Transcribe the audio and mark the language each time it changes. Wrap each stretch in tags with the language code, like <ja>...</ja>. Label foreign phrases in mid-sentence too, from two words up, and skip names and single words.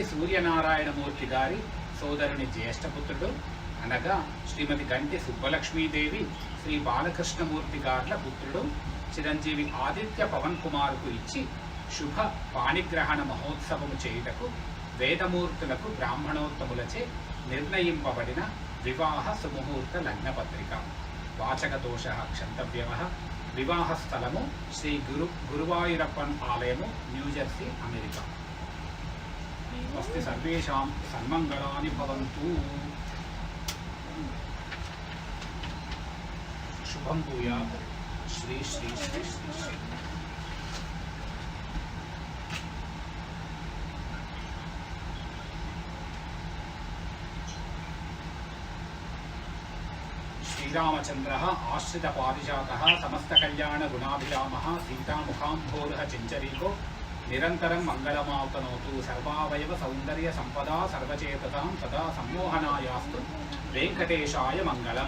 <te>సూర్యనారాయణమూర్తి గారి సోదరుని జ్యేష్ఠపుత్రుడు అనగా శ్రీమతి గంటి సుబ్బలక్ష్మీదేవి శ్రీ బాలకృష్ణమూర్తి గార్ల పుత్రుడు చిరంజీవి ఆదిత్య పవన్ కుమార్కు ఇచ్చి శుభ పాణిగ్రహణ మహోత్సవము చేయుటకు వేదమూర్తులకు బ్రాహ్మణోత్తములచే నిర్ణయింపబడిన వివాహ సుముహూర్త లగ్నపత్రిక వాచకదోష క్షంతవ్యమ వివాహ స్థలము శ్రీ గురువాయూరప్పన్ ఆలయము న్యూజెర్సీ అమెరికా।</te> <sa>స్వస్తి సర్వేషాం సన్మంగళాని భవంతు। శుభం భూయాత్। శ్రీ శ్రీ శ్రీ శ్రీ శ్రీ श्रीरामचन्द्रः आश्रितपारिजातः समस्तकल्याणगुणाभिरामः सीतामुखाम्भोरुह चिञ्चरीको निरन्तरं मङ्गलमातनोतु सर्वावयव सौन्दर्य सम्पदा सर्वचेतसां सदा सम्मोहनायास्तु वेङ्कटेशाय मङ्गलम्।</sa>